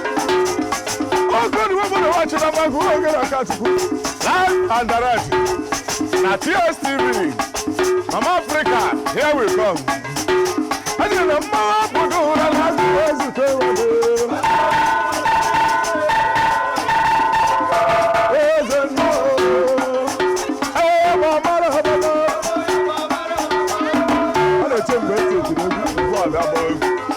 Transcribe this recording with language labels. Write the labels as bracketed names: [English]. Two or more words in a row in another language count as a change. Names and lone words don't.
[Igbo] Oge ndị obodo wa chịrị mma, gụọ oge na Akachukwu. [English] Live and direct na T S T V. Mama Africa, here we come. [Igbo] A nụrụ mma pụta ụra n'ọgụ ozu ka ụwa dị. Eze nnọọ. Ee, ma ọ mara ha mara. Ọ na-eche mgbe e tiri egwu, ugbu a bịa gbaa egwu.